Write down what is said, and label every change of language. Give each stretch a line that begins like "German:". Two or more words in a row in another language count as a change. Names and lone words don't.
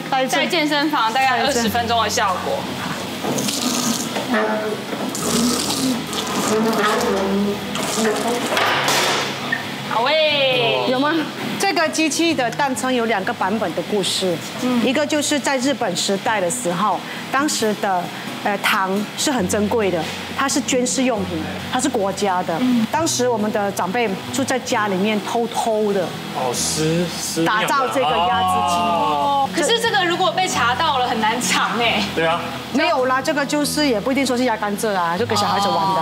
Chinese: 在健身房大概20分鐘的效果。好喂，有嗎？這個機器的誕生有2個版本的故事，一個就是在日本時代的時候，當時的糖是很珍貴的，它是軍事用品，它是國家的。當時我們的長輩就在家裡面偷的打造這個壓制機。可是這個如果被查到了，很難藏哎。對啊。沒有啦，這個就是也不一定說是壓甘蔗啊，就給小孩子玩的。